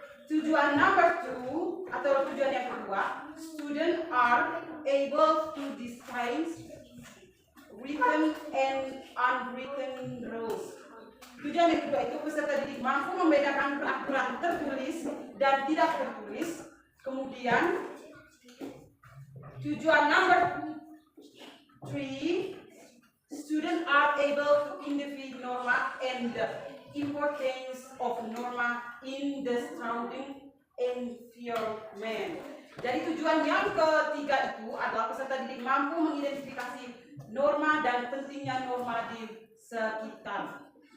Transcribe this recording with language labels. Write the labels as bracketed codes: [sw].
[id] Tujuan number 2 atau tujuan yang kedua, [en] students are able to distinguish written and unwritten rules. [id] Tujuan yang kedua itu peserta didik mampu membedakan peraturan tertulis dan tidak tertulis. Kemudian tujuan [en] number 3, students are able to identify norma and the importance of norma in the surrounding environment. [id] Jadi tujuan yang ketiga itu adalah peserta didik mampu mengidentifikasi norma dan pentingnya norma di sekitar.